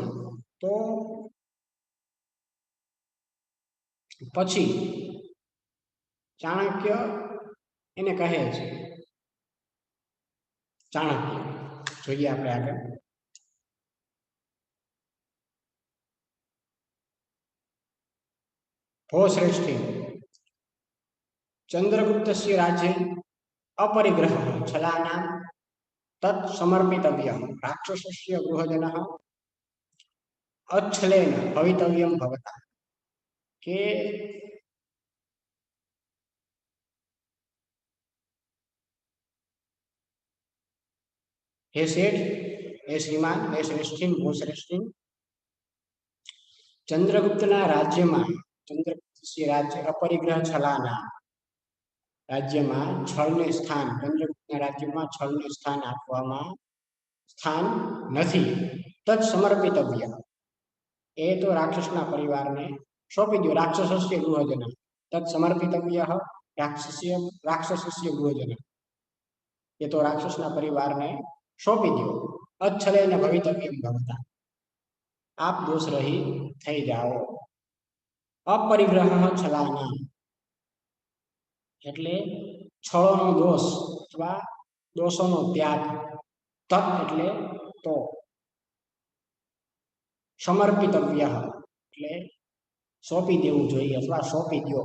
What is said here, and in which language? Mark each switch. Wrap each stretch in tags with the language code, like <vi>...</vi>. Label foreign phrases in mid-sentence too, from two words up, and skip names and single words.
<gu>તો પછી ચાણક્ય એને કહે છે ચાણક્ય. જોઈએ આપણે આગળ.</gu> <sa>ભો શ્રેષ્ઠી ચંદ્રગુપ્તस्य રાજ્ય अपरिग्रह छलानां तत् समर्पितव्यं राक्षसस्य गृहजनः अच्छलेन भवितव्यं भवता</sa> <gu>કે હે શેઠ, હે શ્રીમાન, હે શ્રેષ્ઠી,</gu> <sa>ભો શ્રેષ્ઠી,</sa> <gu>ચંદ્રગુપ્તના રાજ્યમાં</gu> <sa>ચંદ્રગુપ્ત રાજ્ય અપરિગ્રહ છલાના</sa> <gu>રાજ્યમાં છળને સ્થાન ચંદ્રગુપ્તના રાજ્યમાં છળને સ્થાન નથી.</gu> <sa>તત્ સમર્પિતવ્ય</sa> <gu>એ તો રાક્ષસના પરિવારને સોંપી દો.</gu> <sa>રાક્ષસસ્ય ગૃહજન તત્ સમર્પિતવ્ય રાક્ષસસ્ય ગૃહજન</sa> <gu>એ તો રાક્ષસના પરિવારને સોંપી દો.</gu> <sa>अच्छलेन भवितव्यं भवता</sa> <gu>આપ દોષ રહી થઈ જાઓ.</gu> <sa>અપરિગ્રહ છલાના</sa> <gu>એટલે છળોનો દોષ અથવા દોષોનો ત્યાગ. તત્ એટલે તો. સમર્પિતવ્ય એટલે સોંપી દેવું જોઈએ અથવા સોંપી દો.</gu>